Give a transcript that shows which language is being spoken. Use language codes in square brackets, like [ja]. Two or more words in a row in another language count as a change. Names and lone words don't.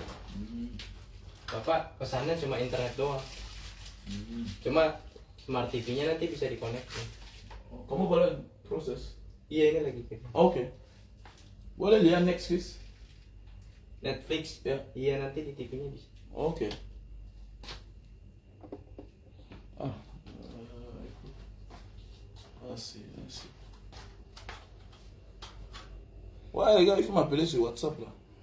[id] Bapak pesannya cuma internet doang. Cuma smart TV-nya nanti bisa dikonekin. Kamu boleh proses? Iya, ini lagi kita. Oke. Boleh lihat Netflix? Netflix? Ya. Iya, nanti di TV-nya bisa. Oke. [fr] Merci. Ouais, les gars, il faut m'appeler sur WhatsApp là.